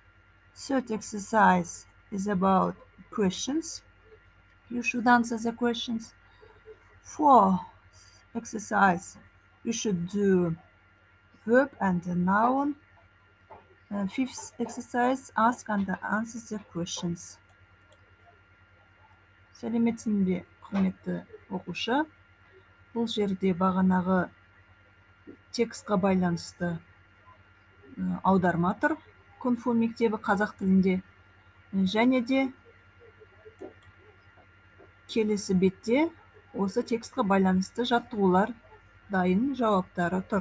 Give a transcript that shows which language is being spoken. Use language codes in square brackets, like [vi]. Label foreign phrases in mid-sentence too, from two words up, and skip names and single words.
[en] Third exercise is about questions. You should answer the questions. Fourth exercise, you should do verb and a noun. Fifth exercise, ask and answer the questions. [kk] Сәлеметсің бе, құрметті оқушы? Бұл жерде бағанағы текстқа байланысты аударма тұр. Кунг-фу мектебі қазақ тілінде. Және де келесі бетте осы текстқа байланысты жаттығулар, дайын жауаптары тұр.